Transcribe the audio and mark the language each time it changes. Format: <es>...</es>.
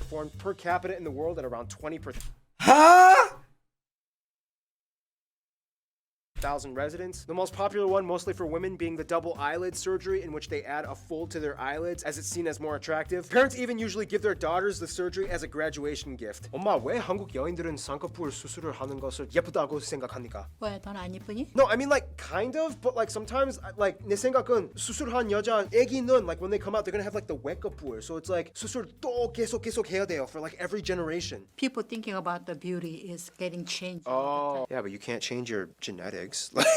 <en>Born per capita in the world at around 20%. Huh? 1,000 residents. The most popular one, mostly for women, being the double eyelid surgery, in which they add a fold to their eyelids as it's seen as more attractive. Parents even usually give their daughters the surgery as a graduation gift.</en> <ko>엄마, 왜 한국 여인들은 쌍꺼풀 수술을 하는 것을 예쁘다고 생각합니까? 왜 넌 안 예쁘니?</ko> <en>No, I mean like kind of, but like sometimes like</en> <ko>내 생각은 수술한 여자 애기는</ko> <en>like when they come out they're gonna have like the 외꺼풀, so it's like</en> <ko>수술 또 계속 해야 돼요</ko> <en>for like every generation. People thinking about the beauty is getting changed. Oh, yeah, but you can't change your genetics.</en>